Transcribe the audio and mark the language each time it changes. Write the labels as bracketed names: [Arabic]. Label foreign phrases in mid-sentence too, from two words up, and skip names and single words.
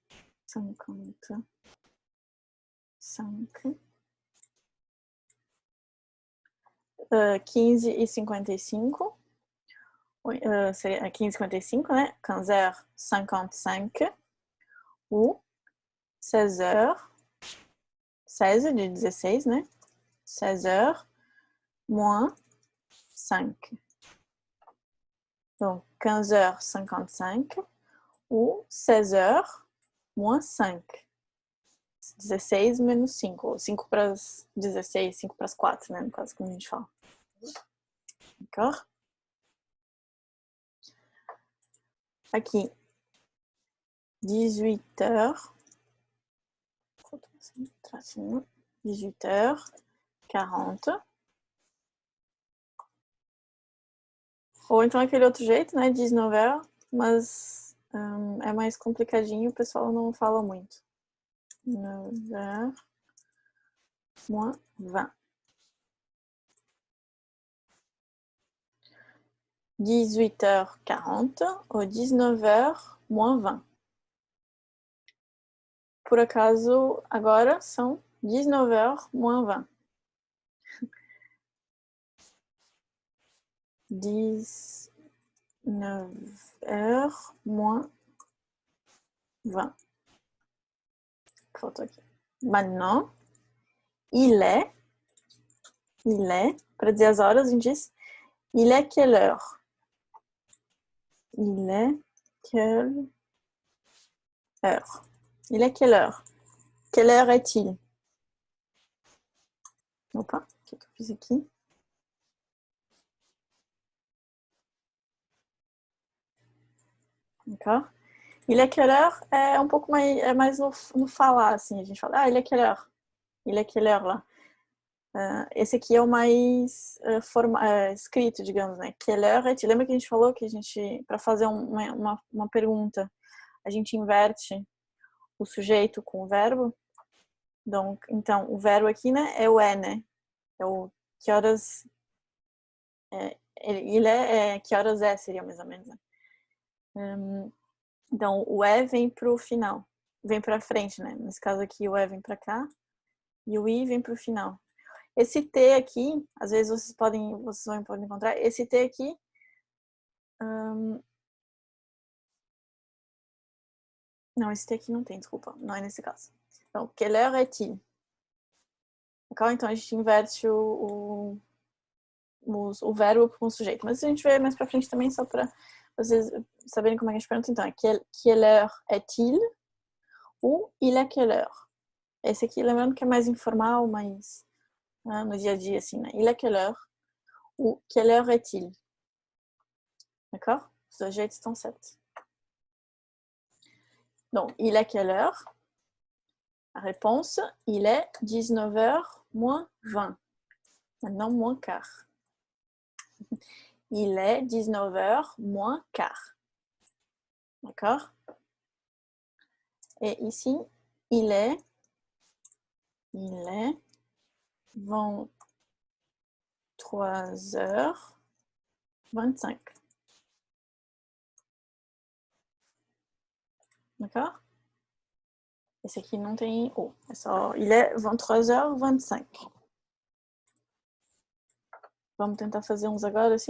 [Portuguese] 15h55. Seria 15h55, né? 15h55. Ou 16h. 16 de 16, né? [French] 16h moins 5. Donc, 15h55 ou 16h moins 5. [Portuguese] 16 menos 5, ou 5 para as 16, 5 para as 4, né? No caso, como a gente fala. D'accord? Aqui, 18h. 18h40. Ou então aquele outro jeito, né? 19h, mas é mais complicadinho, o pessoal não fala muito. [French] 9h moins 20. 18h40 ou 19h moins 20. [Portuguese] Por acaso, agora são 19h moins 20. [French] 19h moins 20. [Portuguese] Faltou aqui. [French] Maintenant, il est, [Portuguese] para dizer as horas, a gente diz, [French] il est quelle heure? Il est quelle heure? Il est quelle heure? Quelle heure est-il? [Portuguese] Opa, o que eu fiz aqui? [French] D'accord? Il est quelle heure [Portuguese] é um pouco mais no falar, assim, a gente fala, [French] il est quelle heure? Il est quelle heure lá? [Portuguese] Esse aqui é o mais escrito, digamos, né? [French] Quelle heure est-il? [Portuguese] Lembra que a gente falou que a gente, para fazer uma pergunta, a gente inverte o sujeito com o verbo? Então, o verbo aqui, né, é o é, né? É o que horas... ele é que horas é, seria mais ou menos, né? Então, o é vem pro final, vem pra frente, né? Nesse caso aqui, o é vem pra cá e o i vem pro final. Esse T aqui, às vezes vocês vão poder encontrar, esse T aqui não, esse T aqui não tem, desculpa, não é nesse caso. Então, [French] quelle heure est-il? [Portuguese] Então a gente inverte o verbo com o sujeito. Mas a gente vê mais pra frente também, só pra vocês saberem como é que a gente pergunta. Então, é [French] quelle heure est-il? [Portuguese] Ou [French] il est quelle heure? [Portuguese] Esse aqui, lembrando que é mais informal, mais no dia a dia, assim, né? [French] Il est quelle heure? Ou quelle heure est-il? D'accord? [Portuguese] Os dois jeitos estão certos. [French] Donc, il est quelle heure? La réponse, il est 19h moins 20. Maintenant, moins quart. Il est 19h moins quart. D'accord? Et ici, il est 23 23h25. D'accord? [Portuguese] Esse aqui não tem O. É só, [French] il est 23h25. [Portuguese] Vamos tentar fazer uns agora, assim?